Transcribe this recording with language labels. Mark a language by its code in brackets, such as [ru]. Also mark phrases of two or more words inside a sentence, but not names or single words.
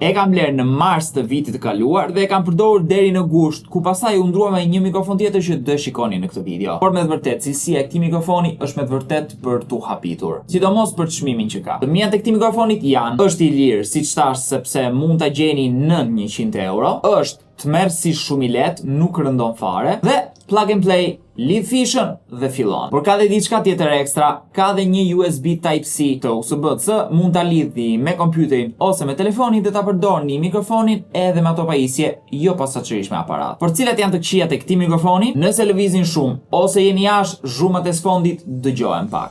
[sq] E kam bler në mars të vitit të kaluar dhe e kam përdorur deri në gusht, ku pastaj u ndrua me një mikrofon tjetër që do e shikoni në këtë video. Por me të vërtetë, cilësia e këtij mikrofoni është me të vërtetë për tu hapitur. Sidomos për çmimin që ka. Fëmijat e këtij mikrofonit janë, është i lirë, siç thash, sepse mund ta gjeni nën 100 euro. Është tmerrësisht shumë i lehtë, nuk rëndon fare dhe [en] plug and play, [sq] lidh fishën dhe fillon. Por ka dhe diçka tjetër ekstra, ka dhe një USB Type-C të USB-C, mund ta lidhni me kompjuterin ose me telefonin dhe ta përdorni mikrofonin edhe me ato pajisje, jo posaçërisht me aparat. Por cilat janë të këqijat e këtij mikrofoni? Nëse lëvizin shumë ose jeni jashtë, zhurmat e sfondit dëgjohen pak.